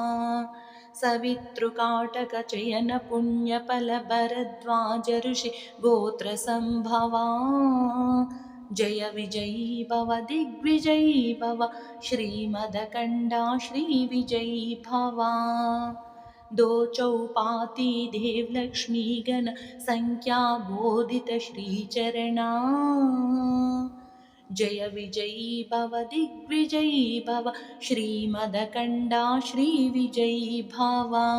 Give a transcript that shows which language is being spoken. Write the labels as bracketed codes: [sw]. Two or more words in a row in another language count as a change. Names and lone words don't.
[sa] సవితృకాటక చయన పుణ్యఫల భరద్వాజ ఋషి గోత్ర సంభవా జయ విజయీ భవ దిగ్విజయీ భవ శ్రీమదకండా శ్రీ విజయీ భవ. दो चौपाती देव लक्ष्मी गण संख्या बोधित श्रीचरणा जय विजयी भव दिग्विजयी भव श्रीमदकंडा श्री विजयी भव.